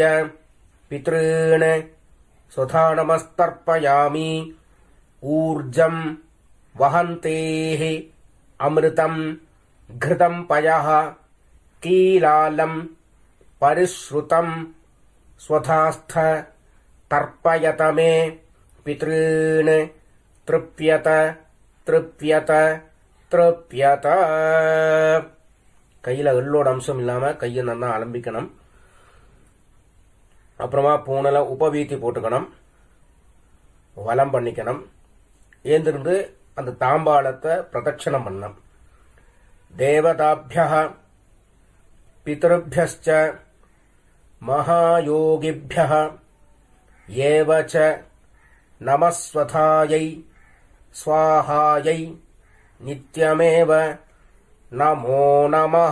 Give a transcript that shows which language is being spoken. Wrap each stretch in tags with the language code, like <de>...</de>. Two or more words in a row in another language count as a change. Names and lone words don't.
<sa>पितॄन् स्वधा नमस्तर्पयामि ऊर्जं वहन्तेः अमृतं घृतं पयः कीलालं परिश्रुतं स्वधास्थ तर्पयत मे पितॄन् तृप्यत तृप्यत तृप्यत</sa> <ta>கையில் எள்ளோட அம்சம் இல்லாமல் கையை நல்லா அலம்பிக்கணும். அப்புறமா பூனல உபவீத்தி போட்டுக்கணும், வலம் பண்ணிக்கணும். ஏந்திருந்து அந்த தாம்பாளத்தை பிரதட்சணம் பண்ணணும்.</ta> <sa>देवताभ्यः पितृभ्यश्च महायोगिभ्यः एव च नमस्स्वधायै स्वाहायै नित्यमेव नमो नमः.</sa>